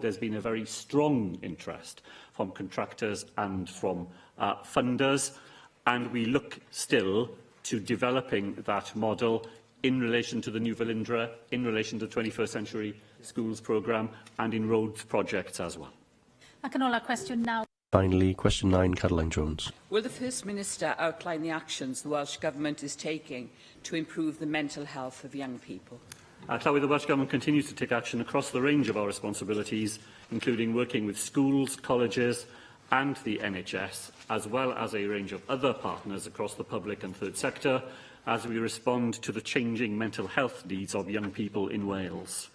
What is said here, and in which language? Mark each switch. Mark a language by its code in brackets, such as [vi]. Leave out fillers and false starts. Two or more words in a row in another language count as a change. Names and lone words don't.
[en] There's been a very strong interest from contractors and from funders, and we look still to developing that model in relation to the New Velindre, in relation to the 21st Century Schools programme, and in roads projects as well. [cy] Ac yn ola, cwestiwn 9. [en] Finally, question 9, Caroline Jones. Will the First Minister outline the actions the Welsh Government is taking to improve the mental health of young people? Clywed, the Welsh Government continues to take action across the range of our responsibilities, including working with schools, colleges and the NHS, as well as a range of other partners across the public and third sector, as we respond to the changing mental health needs of young people in Wales.